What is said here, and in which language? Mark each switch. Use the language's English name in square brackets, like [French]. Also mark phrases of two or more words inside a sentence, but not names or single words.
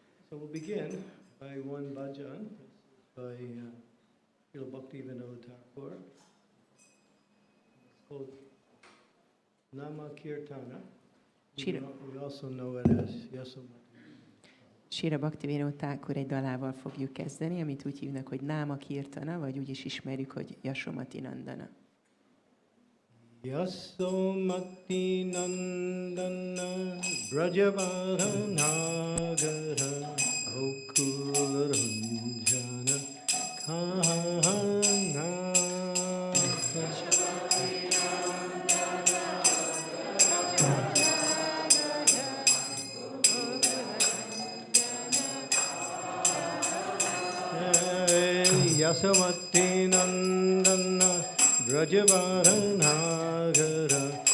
[English] So we'll begin by one bhajan by Srila Bhaktivinoda Thakur. It's called Nama Kirtana. We also know it as Yasomati. [Hungarian] Srila Bhaktivinoda Thakur egy dalával fogjuk kezdeni, amit úgy hívnak, hogy Nama Kirtana, vagy úgy is ismerjük, hogy Yasomati Nandana. [Bangla] যশোমতী নন্দন ব্রজবরনাগর গোকুলরঞ্জন কাহ্ন যশোমতী নন্দন ব্রজবরনাগর